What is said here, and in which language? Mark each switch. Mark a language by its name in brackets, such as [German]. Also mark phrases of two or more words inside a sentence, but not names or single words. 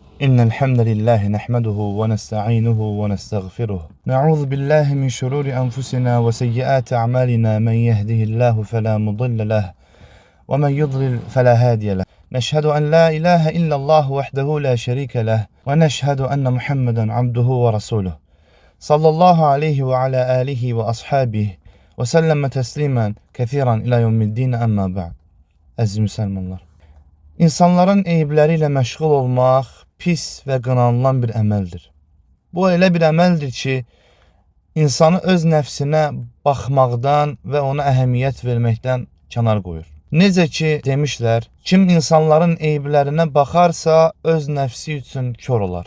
[Arabic] إن الحمد لله نحمده ونستعينه ونستغفره نعوذ بالله من شرور أنفسنا وسيئات أعمالنا من يهده الله فلا مضل له ومن يضلل فلا هادي له نشهد أن لا إله إلا الله وحده لا شريك له ونشهد أن محمدا عبده ورسوله صلى الله عليه وعلى آله وأصحابه وسلم تسليما كثيرا إلى يوم الدين أما بعد. [Azerbaijani] Əziz müsəlmanlar, İnsanların eyibləri ilə məşğul olmaq pis və qınanılan bir əməldir. Bu elə bir əməldir ki, insanı öz nəfsinə baxmaqdan və ona əhəmiyyət verməkdən kənar qoyur. Necə ki, demişlər, kim insanların eyiblərinə baxarsa, öz nəfsi üçün kör olar.